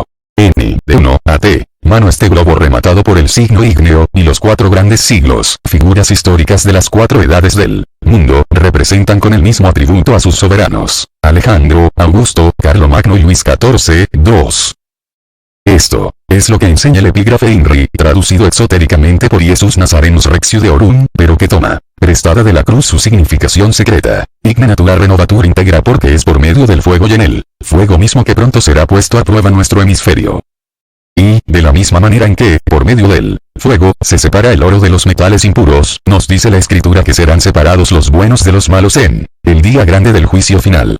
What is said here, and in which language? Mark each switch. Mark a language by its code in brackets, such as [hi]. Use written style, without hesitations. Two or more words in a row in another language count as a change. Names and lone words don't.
[es] N, de 1 a T, mano este globo rematado por el signo ígneo, y los 4 grandes siglos, figuras históricas de las 4 edades del mundo, representan con el mismo atributo a sus soberanos, Alejandro, Augusto, Carlomagno y Luis XIV, 2. Esto es lo que enseña el epígrafe INRI, traducido exotéricamente por [la] Iesus Nazarenus Rex Judeorum, [es] pero que toma prestada de la cruz su significación secreta. [la] Igne natura renovatur integra, [es] porque es por medio del fuego y en el fuego mismo que pronto será puesto a prueba nuestro hemisferio. Y, de la misma manera en que, por medio del fuego, se separa el oro de los metales impuros, nos dice la Escritura que serán separados los buenos de los malos en el día grande del juicio final.